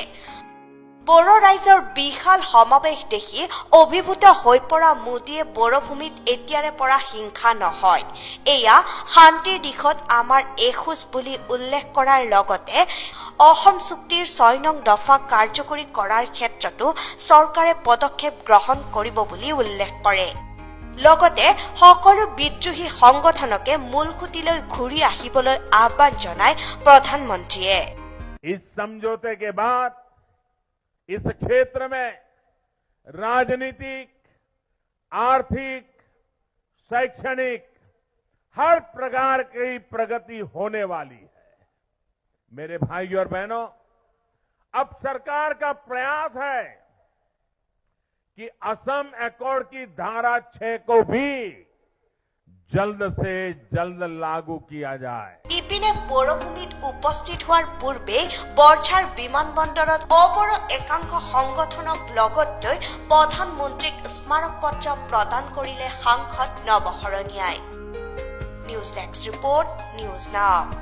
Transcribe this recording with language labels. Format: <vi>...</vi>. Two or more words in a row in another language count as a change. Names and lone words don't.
<as>বড়ো ৰাইজৰ বিশাল সমাৱেশ দেখি অভিভূত হৈ পৰা মোদীয়ে বড়োভূমিত এতিয়াৰে পৰা হিংসা নহয়, এয়া শান্তিৰ দিশত আমাৰ এখোজ বুলি উল্লেখ কৰাৰ লগতে অসম চুক্তিৰ 6 নং দফা কাৰ্যকৰী কৰাৰ ক্ষেত্ৰতো চৰকাৰে পদক্ষেপ গ্ৰহণ কৰিব বুলি উল্লেখ কৰে। লগতে সকলো বিদ্ৰোহী সংগঠনকে মূলসুঁতিলৈ ঘূৰি আহিবলৈ আহ্বান জনায় প্ৰধানমন্ত্ৰীয়ে।</as> <hi>इस समझौते के बाद इस क्षेत्र में राजनीतिक, आर्थिक, शैक्षणिक हर प्रकार की प्रगति होने वाली है। मेरे भाइयों और बहनों, अब सरकार का प्रयास है कि असम अकॉर्ड की धारा 6 को भी जल्द से जल्द लागू किया जाए।</hi> <as>ইপিনে বড়োভূমিত উপস্থিত হোৱাৰ পূৰ্বে বৰঝাৰ বিমানবন্দৰত অবড়ো একাংশ সংগঠনক লগত লৈ প্ৰধানমন্ত্ৰীক স্মাৰক পত্ৰ প্ৰদান কৰিলে সাংসদ নৱশৰণীয়াই। নিউজ ডেস্ক ৰিপৰ্ট, নিউজ নাও।</as>